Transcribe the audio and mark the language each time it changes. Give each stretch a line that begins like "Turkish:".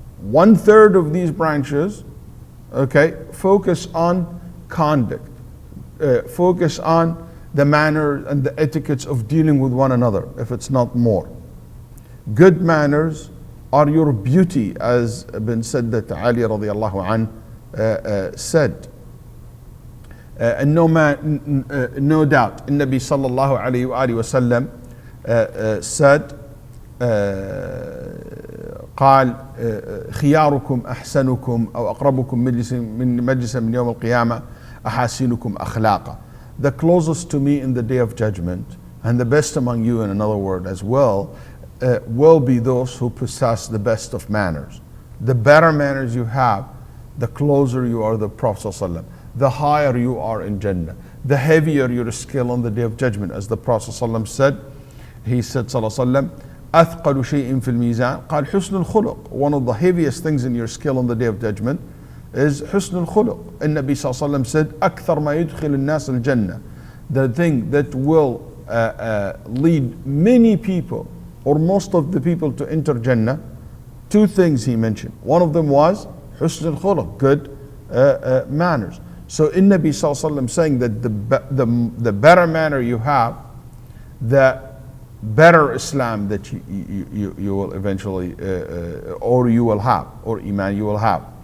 English: 1/3 of these branches, focus on conduct, focus on the manner and the etiquettes of dealing with one another, if it's not more. Good manners are your beauty, as been said that Ali radiallahu anh said. And no doubt, Nabi sallallahu alayhi wa sallam said,
Arabic: قال خياركم أحسنكم أو أقربكم مجلسا من يوم القيامة أحاسنكم أخلاقا.
English: The closest to me in the day of judgment, and the best among you in another word as well, will be those who possess the best of manners. The better manners you have, the closer you are to the Prophet ﷺ, the higher you are in Jannah, the heavier your skill on the day of judgment. As the Prophet ﷺ said, he said ﷺ,
Arabic: أثقل شيء في الميزان قال حسن الخلق.
English: One of the heaviest things in your skill on the day of judgment is حسن الخلق. And Nabi ﷺ said,
Arabic: أكثر ما يدخل الناس الجنة.
English: The thing that will lead many people or most of the people to enter Jannah, two things he mentioned. One of them was حسن الخلق, good manners. So in Nabi Sallallahu Alaihi Wasallam saying that the better manner you have, the better Islam that you will eventually, or you will have, or Iman you will have.